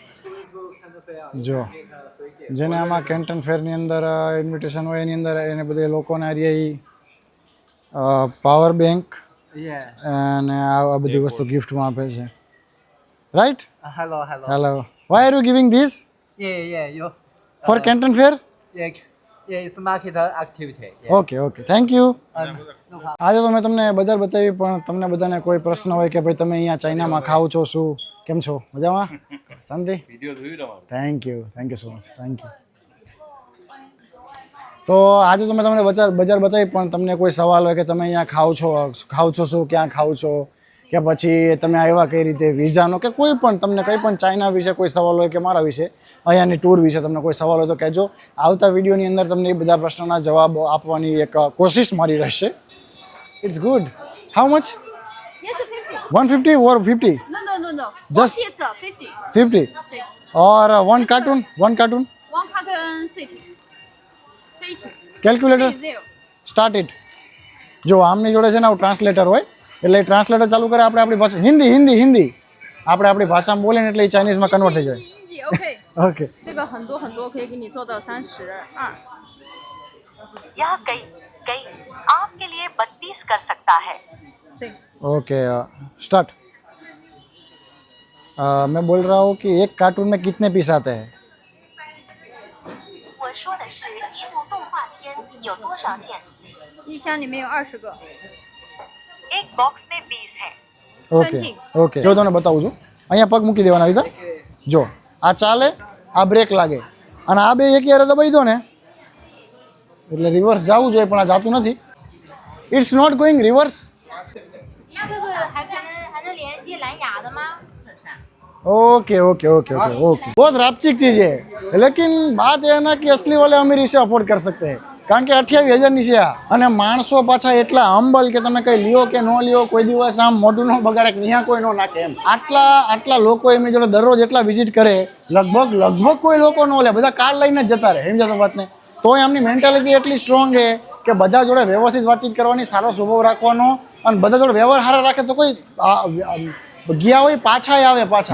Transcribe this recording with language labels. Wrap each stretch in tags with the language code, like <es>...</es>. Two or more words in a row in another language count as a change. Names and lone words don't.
<gu>જો જેને આમાં કેન્ટન ફેરની અંદર ઇન્વિટેશન હોય એની અંદર એને બધે લોકોને</gu> <en>power bank</en> <gu>અને આ બધી વસ્તુ ગિફ્ટમાં આપે છે. રાઈટ?</gu> <en>Hello. why are you giving this Yeah. for Canton Fair? Yeah, it's market activity. okay thank you.</en> <gu>આજે તો મેં તમને બજાર બતાવી પણ તમને બધાને કોઈ પ્રશ્ન હોય કે ભાઈ તમે અહીંયા ચાઇનામાં ખાવ છો શું કેમ છો મજામાં શાંતિ? વિડીયો જોયું તમારો.</gu> <en>thank you so much thank you.</en> <gu>તો આજે તો મેં તમને બજાર બતાવી, પણ તમને કોઈ સવાલ હોય કે તમે અહીંયા ખાવ છો શું, ક્યાં ખાવ છો, કે પછી તમે આવ્યા કઈ રીતે, વિઝાનો કે કોઈ પણ તમને કંઈ પણ ચાઇના વિશે કોઈ સવાલ હોય કે મારા વિશે અહીંયાની ટૂર વિશે તમને કોઈ સવાલ હોય તો કહેજો. આવતા વિડીયોની અંદર તમને એ બધા પ્રશ્નોના જવાબ આપવાની એક કોશિશ મારી રહેશે.</gu> <en>it's good. how much? Yes, 50. 150 or 50? No. Just- One piece, 50. 50 Sí. or one cartoon? One carton city. City. Calculator? Zero. start it.</en> <gu>જો આમની જોડે છે ને આવું ટ્રાન્સલેટર હોય, એટલે એ ટ્રાન્સલેટર ચાલુ કરે, આપણે આપણી ભાષા હિન્દી આપણે આપણી ભાષામાં બોલે ને એટલે એ ચાઇનીઝમાં કન્વર્ટ થઈ જાય.</gu> <en>Indie, OK。 ઓકે.</en> <zh>这个很多可以给你做到32。</zh> <hi>यह कई आपके लिए 32 कर सकता है.</hi> <zh>行。</zh> <en>okay start.</en> <hi>मैं बोल रहा हूँ कि एक कार्टून में कितने पीस आते हैं?</hi> <zh>我说的是一部动画片有多少件？一箱里面有20个。</zh> <hi>एक बॉक्स में 20 है.</hi> <gu>ઓકે. જો તમને બતાવું છું, અહીંયા પગ મૂકી દેવાના વિધા. જો આ ચાલે, આ બ્રેક લાગે, અને આ બે એક યારે દબાઈ દો ને એટલે રિવર્સ જવું જોઈએ, પણ આ જાતું નથી.</gu> <en>it's not going reverse.</en> <zh>这个还能连接蓝牙的吗？</zh> <hi>ओके. बहुत रापचिक चीज है, लेकिन बात है ना कि असली वाले अमीर इसे अफोर्ड कर सकते हैं,</hi> <gu>કારણ કે 28,000 ની છે આ. અને માણસો પાછા એટલા હમ્બલ કે તમે કઈ લ્યો કે ન લ્યો, કોઈ દિવસ આમ મોઢું ન બગાડે કે ત્યાં કોઈ ન નાખે એમ. આટલા લોકો એમની જોડે દરરોજ એટલા વિઝિટ કરે, લગભગ કોઈ લોકો ન લે, બધા કાર્ડ લઈને જ જતા રહે. સમજો તો વાતને. તોય એમની મેન્ટાલિટી એટલી સ્ટ્રોંગ છે કે બધા જોડે વ્યવસ્થિત વાતચીત કરવાની, સારો સ્વભાવ રાખવાનો, અને બધા જોડે વ્યવહાર સારા રાખે તો કોઈ ગયા હોય પાછા આવે પાછા.</gu>